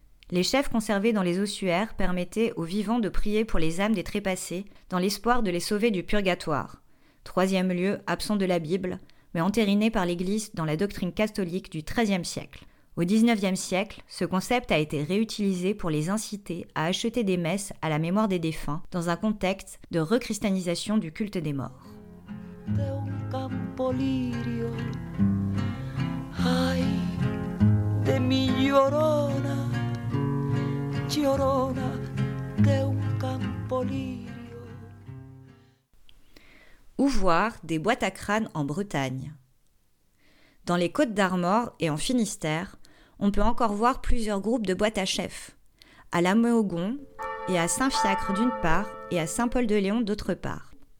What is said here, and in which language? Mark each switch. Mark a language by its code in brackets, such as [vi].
[fr] Les chefs conservés dans les ossuaires permettaient aux vivants de prier pour les âmes des trépassés dans l'espoir de les sauver du purgatoire, troisième lieu absent de la Bible, mais entériné par l'Église dans la doctrine catholique du XIIIe siècle. Au XIXe siècle, ce concept a été réutilisé pour les inciter à acheter des messes à la mémoire des défunts dans un contexte de recristianisation du culte des morts. [es] De un campo lirio, ay, de mi llorona, llorona, de un campo lirio. [fr] Ou voir des boîtes à crânes en Bretagne. Dans les Côtes d'Armor et en Finistère, on peut encore voir plusieurs groupes de boîtes à chefs, à La Méogon et à Saint-Fiacre d'une part et à Saint-Paul-de-Léon d'autre part.